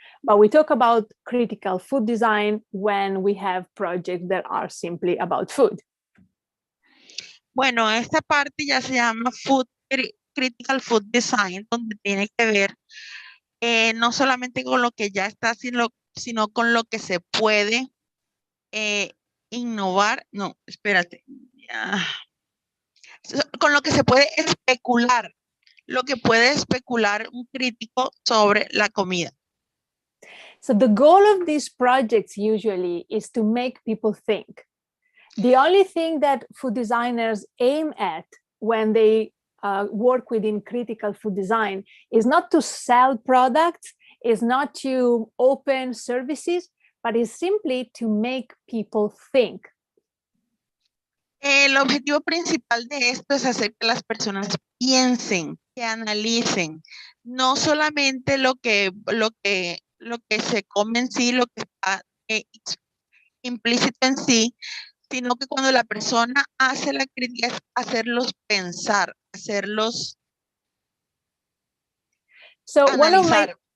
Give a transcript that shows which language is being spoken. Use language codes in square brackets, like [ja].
[en] But we talk about critical food design when we have projects that are simply about food. [es] Bueno, esta parte ya se llama Critical Food Design, donde tiene que ver no solamente con lo que ya está, sino con lo que se puede innovar. No, espérate. Con lo que se puede especular, lo que puede especular un crítico sobre la comida. [en] So the goal of these projects usually is to make people think. The only thing that food designers aim at when they work within critical food design is not to sell products, is not to open services, but is simply to make people think. [es] El objetivo principal de esto es hacer que las personas piensen, que analicen, no solamente lo que se come en sí, lo que está implícito en sí, sino que cuando la persona hace la crítica es hacerlos pensar, hacerlos analizar.